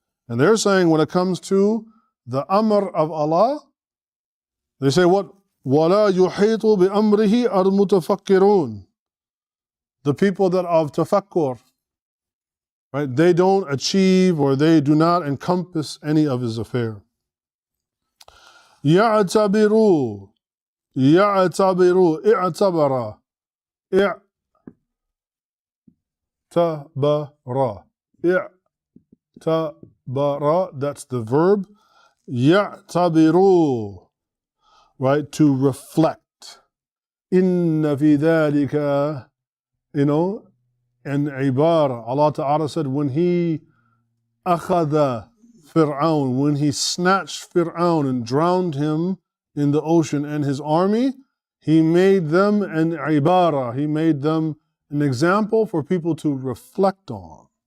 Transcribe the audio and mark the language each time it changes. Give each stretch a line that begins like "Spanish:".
English: And they're saying when it comes to the amr of Allah, they say what?
Arabic: وَلَا يُحِيطُ بِأَمْرِهِ الْمُتَفَكِّرُونَ.
English: The people that of tafakkur, right? They don't achieve or they do not encompass any of his affair.
Arabic: يَعْتَبِرُوا يَعْتَبِرُوا اِعْتَبَرَ اِعْتَبَرَ اِعْتَبَرَ,
English: that's the verb.
Arabic: يَعْتَبِرُوا,
English: right? To reflect.
Arabic: إِنَّ فِي ذَلِكَ,
English: and ibara. Allah Ta'ala said when he أخذ Fir'aun, when he snatched Fir'aun and drowned him in the ocean and his army, he made them an ibara. He made them an example for people to reflect on.